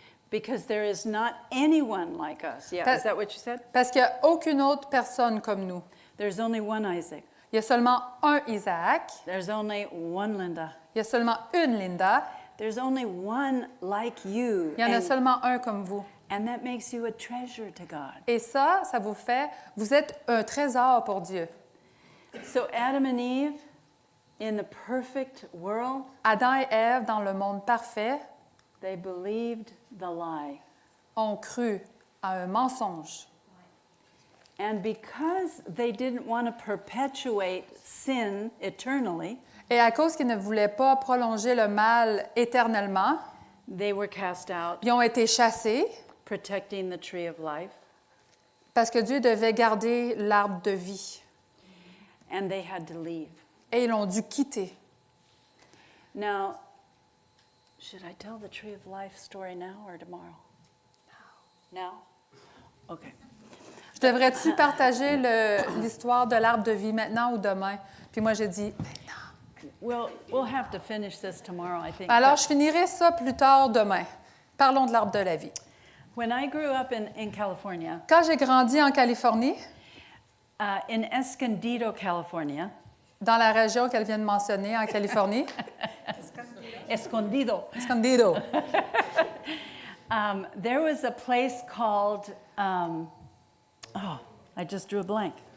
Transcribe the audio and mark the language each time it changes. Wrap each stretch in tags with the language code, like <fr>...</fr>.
<en>Because there is not anyone like us. Yeah, is that what you said?</en> <fr>Parce qu'il n'y a aucune autre personne comme nous.</fr> <en>There's only one Isaac.</en> <fr>Il y a seulement un Isaac.</fr> <en>There's only one Linda.</en> <fr>Il y a seulement une Linda.</fr> <en>There's only one like you.</en> <fr>Il y en a seulement un comme vous.</fr> <en>And that makes you a treasure to God.</en> <fr>Et ça vous êtes un trésor pour Dieu.</fr> <en>So Adam and Eve, in the perfect world,</en> <fr>Adam et Ève, dans le monde parfait,</fr> <en>they believed the lie.</en> <fr>ont cru à un mensonge.</fr> <en>And because they didn't want to perpetuate sin eternally,</en> <fr>Et à cause qu'ils ne voulaient pas prolonger le mal éternellement,</fr> <en>they were cast out,</en> <fr>ils ont été chassés</fr> <en>protecting the tree of life,</en> <fr>parce que Dieu devait garder l'arbre de vie.</fr> <en>and they had to leave.</en> <fr>Et ils l'ont dû quitter.</fr> <en>Now, should I tell the tree of life story now or tomorrow? Now? Okay.</en> <fr>Je devrais-tu partager l'histoire de l'arbre de vie maintenant ou demain? Puis moi, j'ai dit,</fr> <en>We'll have to finish this tomorrow, I think.</en> <fr>alors je finirai ça plus tard demain. Parlons de l'arbre de la vie.</fr> <en>When I grew up in California,</en> <fr>Quand j'ai grandi en Californie,</fr> <en>in Escondido, California,</en> <fr>dans la région qu'elle vient de mentionner, en Californie,</fr> <en>Escondido.</en> <fr>Escondido,</fr> <en>There was a place called, I just drew a blank.</en>